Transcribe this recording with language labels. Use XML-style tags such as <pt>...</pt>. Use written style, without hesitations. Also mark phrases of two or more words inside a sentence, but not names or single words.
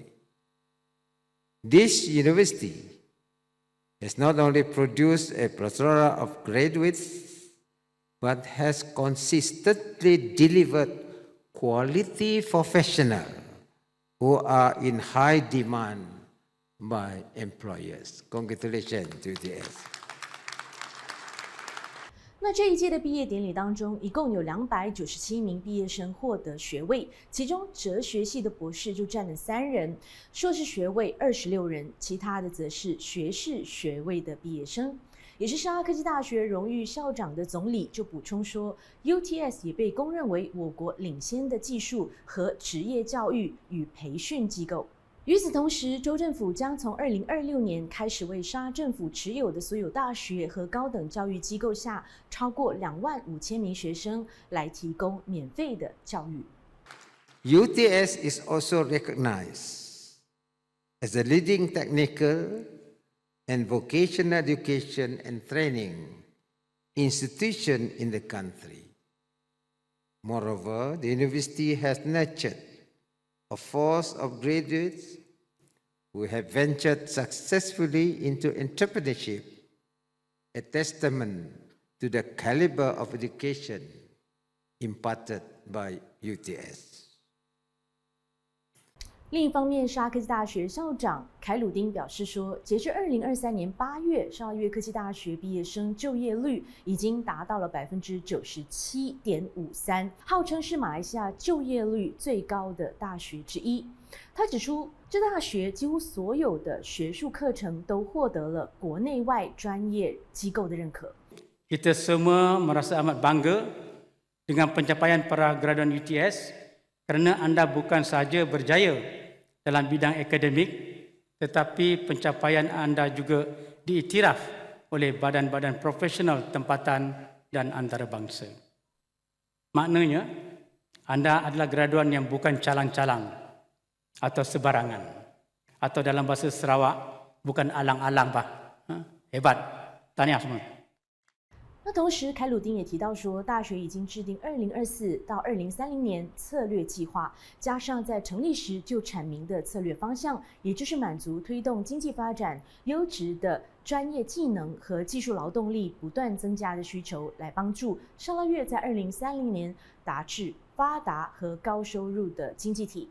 <en>This university has not only produced a plethora of graduates, but has consistently delivered quality professionals who are in high demand by employers. Congratulations to UTS.</en> <zh>那这一届的毕业典礼当中，一共有297名毕业生获得学位，其中哲学系的博士就占了3人，硕士学位26人，其他的则是学士学位的毕业生。也是沙拉科技大学荣誉校长的总理就补充说 ，UTS 也被公认为我国领先的技术和职业教育与培训机构。与此同时，州政府将从2026年开始为沙政府持有的所有大学和高等教育机构下超过25000名学生来提供免费的教育。</zh> <en>UTS is also recognized as a leading technical and vocational education and training institution in the country. Moreover, the university has nurtured a force of graduates who have ventured successfully into entrepreneurship, a testament to the caliber of education imparted by UTS.</en> <zh>另一方面，沙拉科技大学校长凯鲁丁表示说，截至2023年8月，沙拉越科技大学毕业生就业率已经达到了97.53%，号称是马来西亚就业率最高的大学之一。他指出，这大学几乎所有的学术课程都获得了国内外专业机构的认可。</zh> <ms>Kita semua merasa amat bangga dengan pencapaian para graduan UTS kerana anda bukan sahaja berjaya dalam bidang akademik, tetapi pencapaian anda juga diiktiraf oleh badan-badan profesional tempatan dan antarabangsa. Maknanya, anda adalah graduan yang bukan calang-calang atau sebarangan, atau dalam bahasa Sarawak, bukan alang-alang pak. Hebat, tahniah semua.</ms> <zh>那同时，凯鲁丁也提到说，大学已经制定2024到2030年策略计划，加上在成立时就阐明的策略方向，也就是满足推动经济发展、优质的专业技能和技术劳动力不断增加的需求，来帮助沙拉越在2030年达至发达和高收入的经济体。</zh>